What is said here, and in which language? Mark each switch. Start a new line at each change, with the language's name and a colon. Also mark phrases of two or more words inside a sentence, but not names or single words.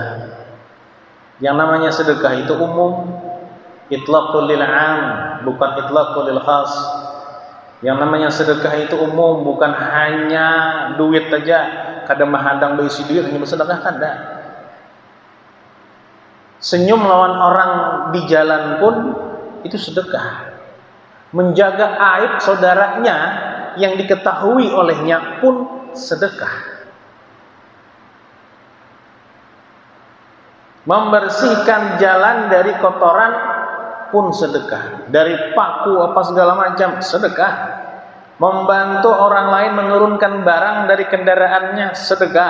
Indonesian: Yang namanya sedekah itu umum,
Arabic: إطلاق للعام,
Indonesian: bukan
Arabic: إطلاق للخاص.
Indonesian: Yang namanya sedekah itu umum, bukan hanya duit saja.
Banjar: kada mahadang berisi duit hanya bersedekah, kada. Senyum lawan orang di jalan pun itu sedekah.
Indonesian: Menjaga aib saudaranya yang diketahui olehnya pun sedekah. Membersihkan jalan dari kotoran pun sedekah. Dari paku apa segala macam sedekah. Membantu orang lain menurunkan barang dari kendaraannya sedekah.